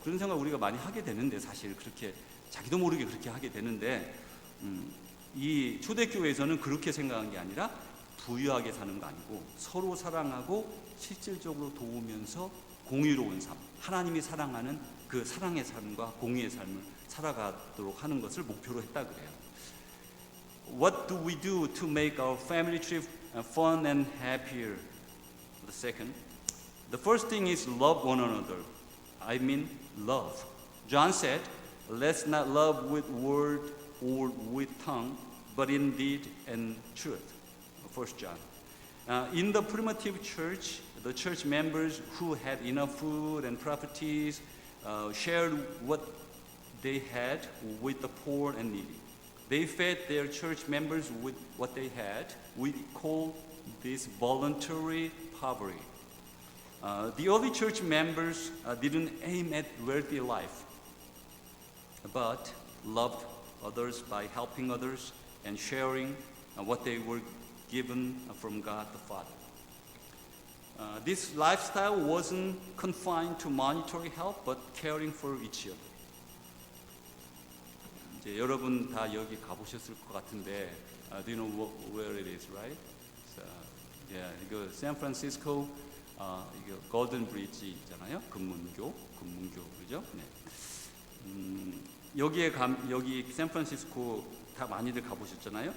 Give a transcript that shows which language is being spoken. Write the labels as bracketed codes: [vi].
[ko] 그런 생각 우리가 많이 하게 되는데, 사실 그렇게 자기도 모르게 그렇게 하게 되는데, 이 초대교회에서는 그렇게 생각한 게 아니라 부유하게 사는 거 아니고 서로 사랑하고 실질적으로 도우면서 공의로운 삶, 하나님이 사랑하는 그 사랑의 삶과 공의의 삶을 살아가도록 하는 것을 목표로 했다 그래요. [en] What do we do to make our family trip fun and happier? The second, the first thing is love one another. I mean love. John said, let's not love with word or with tongue, but in deed and truth. 1 John. In the primitive church, the church members who had enough food and properties shared what they had with the poor and needy. They fed their church members with what they had. We call this voluntary poverty. The early church members didn't aim at wealthy life, but loved others by helping others and sharing what they were given from God the Father. This lifestyle wasn't confined to monetary help, but caring for each other. [ko] 이제 여러분 다 여기 가보셨을 것 같은데, [en] do you know where it is, right? So, yeah, [ko] 이거 샌프란시스코 이거 골든 브리지 있잖아요. 금문교 그죠? 네. 여기 샌프란시스코 다 많이들 가보셨잖아요.